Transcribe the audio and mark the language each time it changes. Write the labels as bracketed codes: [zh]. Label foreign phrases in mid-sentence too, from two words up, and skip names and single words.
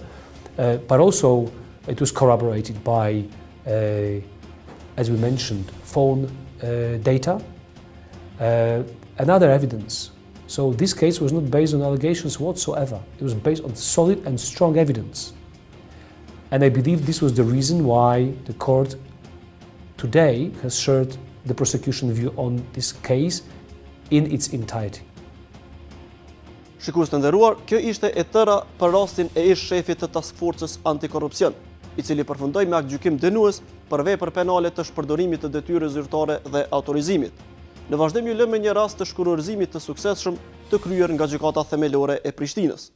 [en] But also it was corroborated by, as we mentioned, phone data and other evidence. So this case was not based on allegations whatsoever. It was based on solid and strong evidence. And I believe this was the reason why the court today has shared the prosecution view on this case in its entirety. [sq] Shikues të nderuar, kjo ishte e tëra për rastin e ish-shefit të Task Forcës antikorrupsion, i cili përfundoi me aktgjykim dënues për vepër penale të shpërdorimit të detyrës zyrtare dhe autorizimit. Në vazhdim ju lëmë një rast të shkurorëzimit të suksesshëm të kryer nga gjykata themelore e Prishtinës.